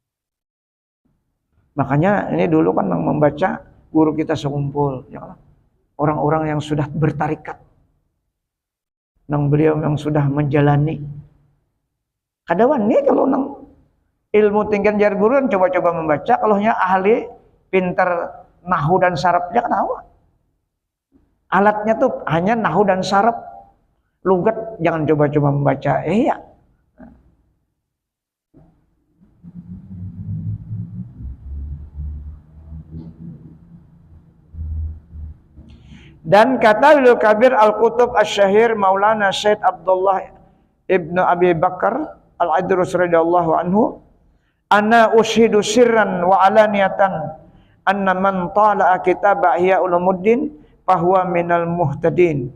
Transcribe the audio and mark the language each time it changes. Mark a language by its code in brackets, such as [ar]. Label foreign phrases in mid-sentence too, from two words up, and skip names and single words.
[id] Makanya ini dulu kan membaca guru kita sekumpul, ya kan? orang-orang yang sudah bertarikat. Nang beliau yang sudah menjalani. [bjn] Kadawan nih kalau nang ilmu tinggian jar guru coba-coba membaca, kalau ahli pintar nahu dan sarafnya ketawa. [id] Alatnya tuh hanya nahu dan saraf. Lugat jangan coba-coba membaca. Ya. Dan kata [ar] Ulul Kabir Al-Qutub Asy-Syahir Maulana Syed Abdullah Ibnu Abi Bakar Al-Idrus رضي الله عنه، أنا أشهد سرا وعلانية أن من طالع كتاب إحياء علوم الدين فهو من المهتدين.